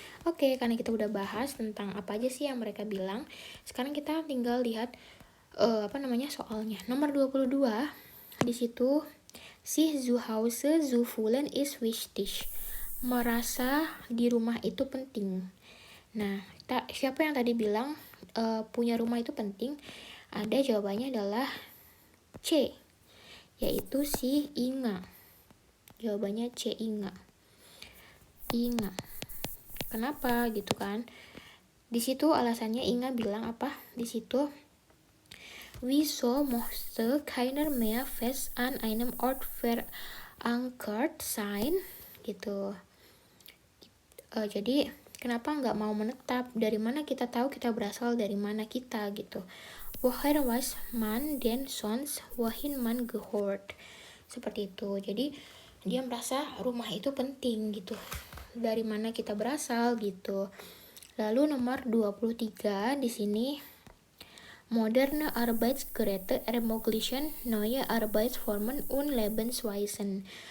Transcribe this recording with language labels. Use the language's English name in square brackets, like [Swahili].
[Indonesian] Oke, karena kita udah bahas tentang apa aja sih yang mereka bilang, sekarang kita tinggal lihat soalnya. Nomor 22 di situ, [German] sich zu Hause zu fühlen ist wichtig. [Indonesian] Merasa di rumah itu penting. Nah, siapa yang tadi bilang punya rumah itu penting? Ada, jawabannya adalah C, yaitu si Inga. Jawabannya C, Inga. Kenapa gitu kan? Di situ alasannya Inga bilang apa? Di situ, [German] wieso möchte keiner mehr fest an einem Ort verankert sein [Indonesian] gitu. Jadi kenapa nggak mau menetap? Dari mana kita tahu kita berasal dari mana kita gitu? [German] Woher weiß man denn sonst wohin man gehört? [Indonesian] Seperti itu. Jadi dia merasa rumah itu penting gitu, dari mana kita berasal gitu. Lalu nomor 23 di sini, [German] moderne Arbeitsgeräte ermöglichen neue Arbeitsformen und Lebensweisen.